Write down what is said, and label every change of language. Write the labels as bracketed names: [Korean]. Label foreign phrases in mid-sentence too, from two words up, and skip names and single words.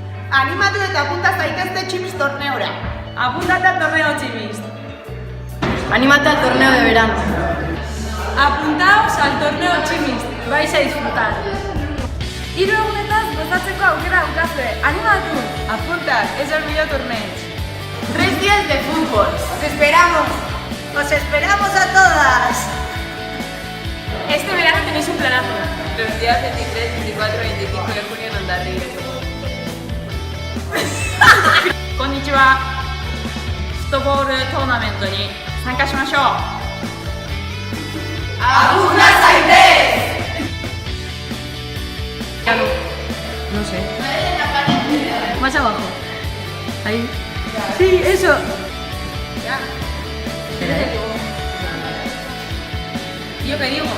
[Basque] Animatu eta apunta zaitezte Chimist torneora. [Spanish] Apúntate al torneo Chimist. Anímate al torneo de verano. Apuntaos al torneo Chimist. Vais a disfrutar. [Basque] Hiru egunetaz gozatzeko aukera daukazue. Animatu! [Catalan] Apuntat, es el millor torneig. [Spanish] 3 días de fútbol. ¡Os esperamos! ¡Os esperamos a todas! Este verano tenéis un planazo. Los días 23, 24 y 25 de junio en Ondarribia. [Japanese] Konnichiwa. フットボールトーナメントに参加しましょう。 [Basque] ¡Apunta zaitez! [Spanish] No sé. Más abajo. Ahí. Sí, eso. Espera, ¿Yo qué digo?